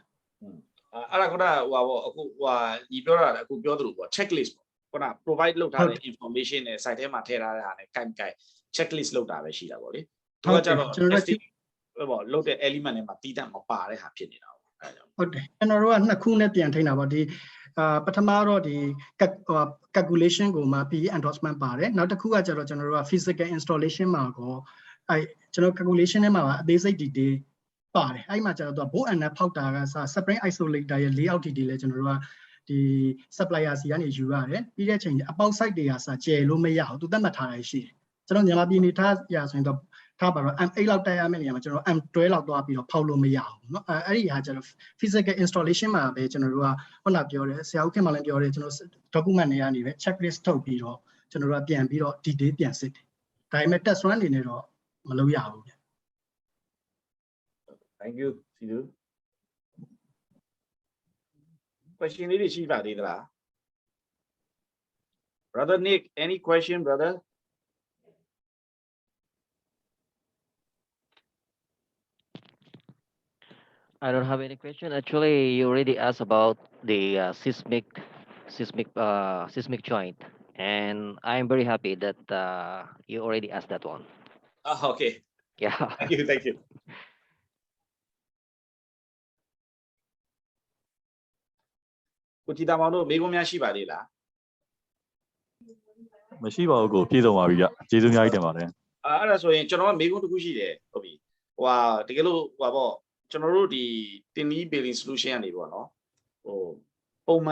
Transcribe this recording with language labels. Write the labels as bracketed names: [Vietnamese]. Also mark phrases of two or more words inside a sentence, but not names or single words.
[Burmese] အဲ့ဒါကဟိုပါပေါ့အခုဟိုညီပြောတာအခုပြောသလိုပေါ့ checklist ပေါ့ခုန provide လုပ်ထားတဲ့ information နဲ့ site ထဲမှာထည့်ထားတဲ့ဟာနဲ့ ကိုင် checklist လုပ်တာပဲရှိတာပေါ့လေသူကကြတော့ testing ပေါ့လုပ်တဲ့ element တွေမှာတီးတန့်မပါတဲ့ဟာဖြစ်နေတာပေါ့အဲ့ဒါကြောင့် ဟုတ်တယ်ကျွန်တော်တို့ကနှစ်ခုနဲ့ပြန်ထိန်းတာပေါ့ဒီပထမတော့ဒီ calculation ကိုမှ [English] PE endorsement [Burmese] ပါတယ်နောက်တစ်ခုကကျတော့ကျွန်တော်တို့က [English] physical installation [Burmese] မှာကိုအဲ့ကျွန်တော် calculation ထဲမှာအသေးစိတ် detail ပါတယ်အဲ့မှာကျတော့ [English] bolt and nut [Burmese] ဖောက်တာကစ [English] spring isolator [Burmese] ရဲ့ [English] layout detail [Burmese] လဲကျွန်တော်တို့ကဒီ supplier စီကနေယူရတယ်ပြီးတဲ့အချိန်အပေါက် site တွေကစကျယ်လို့မရဘူးသူသတ်မှတ်ထားတာရှိတယ်ကျွန်တော်မြန်မာပြည်နေထားရဆိုရင်တော့ထားပါတော့ M8 လောက်တက်ရမယ့်နေရာမှာကျွန်တော် M12 လောက်သွားပြီးတော့ဖောက်လို့မရဘူးเนาะအဲ့ဒီဟာကျတော့ [English] physical installation [Burmese] မှာပဲကျွန်တော်တို့ကခုနပြောတယ်ဆရာဦးခင်မောင်လည်းပြောတယ်ကျွန်တော် document တွေကနေပဲ checklist ထုတ်ပြီးတော့ကျွန်တော်တို့ကပြန်ပြီးတော့ detail ပြန်စစ်တယ်ဒါပေမဲ့ [English] test run [Burmese] အနေနဲ့တော့မလုပ်ရဘူးဗျ [English] Thank you see you question [Burmese] လေးတွေရှိပါသေးသလား [English] Brother Nick any question brother I don't have any question. Actually, you already asked about the seismic joint, and I'm very happy that you already asked that one. Okay Yeah. thank you [Burmese] ကိုကြည်တာမောင်တို့မိကုံးများရှိပါသေးလား မရှိပါဘူးကိုပြေဆုံးပါပြီဗျကျေးဇူးအများကြီးတင်ပါတယ် အဲ့ဒါဆိုရင်ကျွန်တော်ကမိကုံးတစ်ခုရှိတယ်ဟုတ်ပြီဟိုဟာတကယ်လို့ဟိုပါပေါ့ကျွန်တော်တို့ဒီ Tiny Building Solution ကနေပေါ့နော်ဟိုပုံမှန်